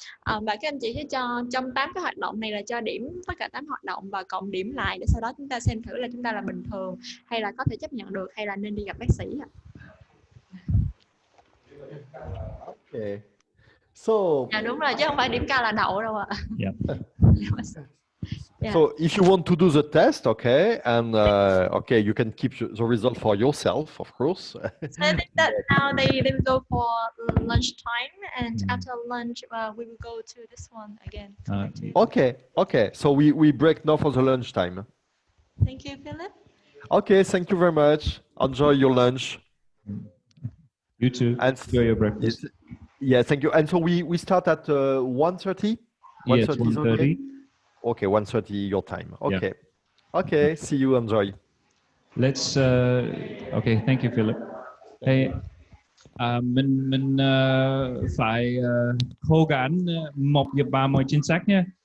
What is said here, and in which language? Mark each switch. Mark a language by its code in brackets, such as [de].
[vi] Và các anh chị sẽ cho trong 8 cái hoạt động này là cho điểm tất cả 8 hoạt động và cộng điểm lại để sau đó chúng ta xem thử là chúng ta là bình thường hay là có thể chấp nhận được hay là nên đi gặp bác sĩ. [en] Okay. So [vi] Dạ đúng rồi, chứ không phải điểm cao là đậu đâu ạ. [en] Yeah. Yeah. So if you want to do the test, okay, and okay, you can keep the result for yourself, of course. So I think that now they will go for lunch time, and after lunch we will go to this one again. Okay. So we break now for the lunch time. Thank you, Philip. Okay, thank you very much. Enjoy your lunch. You too. And enjoy your breakfast. Yeah, thank you. And so we start at 1:30. Yes, 1:30 is 1:30. okay. Okay, 1:30 your time. Okay. Yeah. Okay. See you. Enjoy. Let's okay, thank you Philip. [vi] Hey, mình phải cố gắng 1:30 chính xác nhé.